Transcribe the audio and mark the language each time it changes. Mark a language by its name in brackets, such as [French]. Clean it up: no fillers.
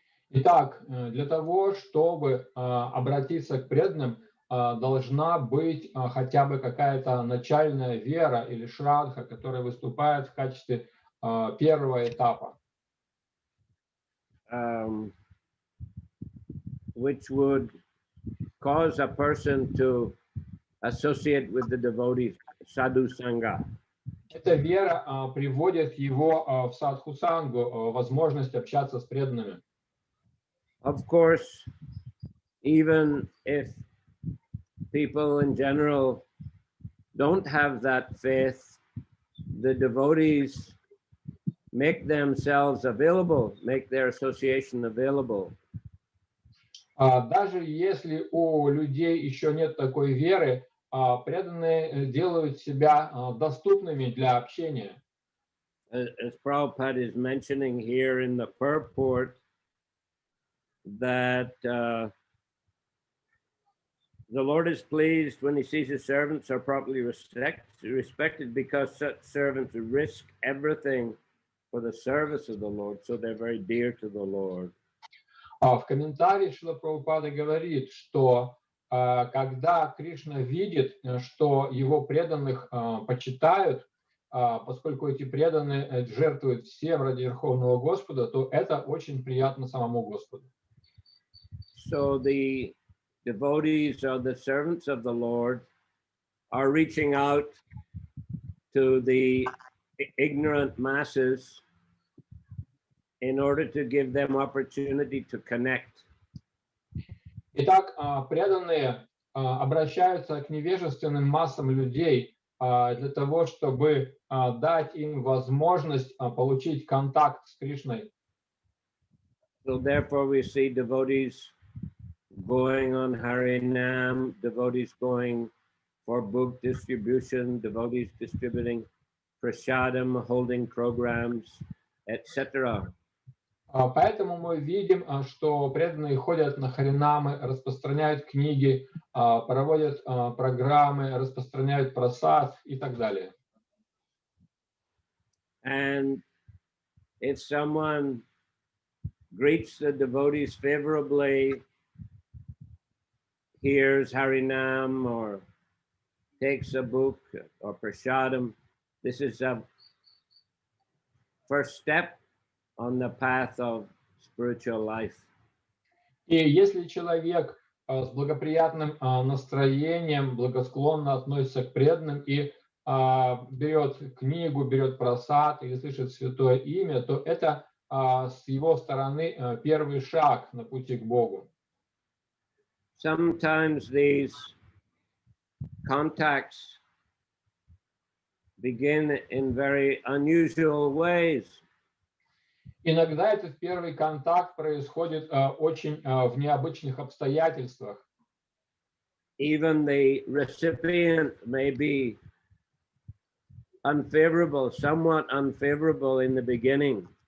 [Russian] Итак, для того, чтобы обратиться к преданным, должна быть хотя бы какая-то начальная вера или шрадха, которая выступает в качестве первого этапа. [English] Which would cause a person to associate with the devotees, sadhu sangha. [Russian] Эта вера приводит его в садхусангу, возможность общаться с преданными. [English] Of course, even if people in general don't have that faith, the devotees make themselves available, make their association available. [Russian] Даже если у людей еще нет такой веры, преданные делают себя доступными для общения. [English] As Prabhupada is mentioning here in the purport, that the Lord is pleased when he sees his servants are properly respected because such servants risk everything for the service of the Lord, so they're very dear to the Lord. [Russian] В комментарии Шрила Прабхупада говорит, что когда Кришна видит, что его преданных почитают, поскольку эти преданные жертвуют всем ради Верховного Господа, то это очень приятно самому Господу. [English] So the devotees or the servants of the Lord are reaching out to the ignorant masses in order to give them opportunity to connect. [Russian] Итак, преданные обращаются к невежественным массам людей для того, чтобы дать им возможность получить контакт с Кришной. [English] So therefore we see devotees going on Harinam, devotees going for book distribution, devotees distributing prasadam, holding programs, etc. [Russian] Поэтому мы видим, что преданные ходят на харинамы, распространяют книги, проводят программы, распространяют прасад и так далее. [English] And if someone greets the devotees favorably, hears Harinam or takes a book or prasadam, this is a first step on the path of spiritual life. [Russian] И если человек с благоприятным настроением, благосклонно относится к преданным и берет книгу, берет просад или слышит святое имя, то это с его стороны первый шаг на пути к Богу. [English] Sometimes these contacts begin in very unusual ways. [Russian] Иногда этот первый контакт происходит очень в необычных обстоятельствах. [English] Even the recipient may be unfavorable, somewhat unfavorable in the beginning.